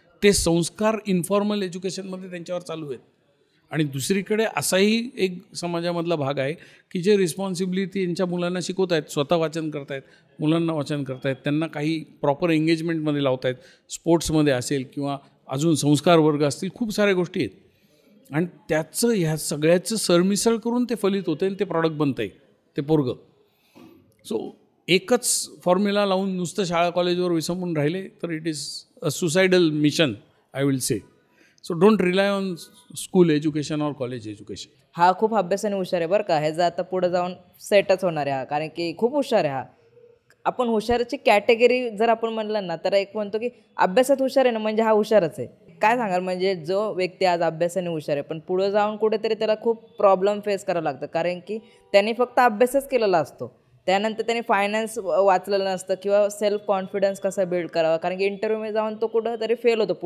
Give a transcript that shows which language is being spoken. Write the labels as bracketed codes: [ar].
[mr] ते संस्कार इन्फॉर्मल एज्युकेशनमध्ये त्यांच्यावर चालू आहेत. आणि दुसरीकडे असाही एक समाजामधला भाग आहे की जे रिस्पॉन्सिबिलिटी यांच्या मुलांना शिकवत आहेत, स्वतः वाचन करत आहेत, मुलांना वाचन करत आहेत, त्यांना काही प्रॉपर एंगेजमेंटमध्ये लावत आहेत, स्पोर्ट्समध्ये असेल किंवा अजून संस्कार वर्ग असतील, खूप साऱ्या गोष्टी आहेत. आणि त्याचं ह्या सगळ्याचं सरमिसळ करून ते फलित होते आणि ते प्रॉडक्ट बनतं आहे, ते पोरगं. सो एकच फॉर्म्युला लावून नुसतं शाळा कॉलेजवर विसंबून राहिले तर [en] It is a suicidal mission, I will say. So don't rely on school education और college education. [mr] हा खूप अभ्यासाने हुशार आहे बरं का, ह्याचा आता पुढे जाऊन सेटच होणार आहे हा, कारण की खूप हुशार आहे हा. आपण हुशाराची कॅटेगरी जर आपण म्हणलं ना तर एक म्हणतो की अभ्यासात हुशार आहे ना म्हणजे हा हुशारच आहे. काय सांगाल, म्हणजे जो व्यक्ती आज अभ्यासाने हुशार आहे पण पुढे जाऊन कुठेतरी त्याला खूप प्रॉब्लेम फेस करावं लागतं, कारण की त्यांनी फक्त अभ्यासच केलेला असतो, त्यानंतर त्यांनी फायनान्स वाचलेलं नसतं किंवा सेल्फ कॉन्फिडन्स कसा बिल्ड करावा, कारण की इंटरव्ह्यूमध्ये जाऊन तो कुठं तरी फेल होतो.